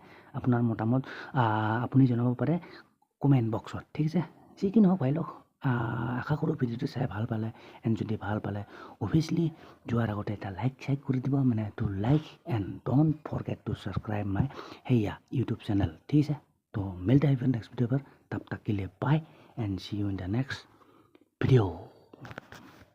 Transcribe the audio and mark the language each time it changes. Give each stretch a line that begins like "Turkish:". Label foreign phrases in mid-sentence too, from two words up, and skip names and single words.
Assamese: আপোনাৰ মতামত আপুনি জনাব পাৰে কমেণ্ট বক্সত, ঠিক আছে। যি কি নহওক ভাই লোক, আশা কৰোঁ ভিডিঅ'টো চাই ভাল পালে, এণ্ড যদি ভাল পালে অভিয়াছলি যোৱাৰ আগতে এটা লাইক কৰি দিব, মানে
English: to like and don't forget to subscribe my here YouTube channel,
Assamese: ঠিক আছে।
Hindi: तो मिलते हैं
English: next video
Hindi: पर, तब तक के लिए
English: bye and see you in the next video.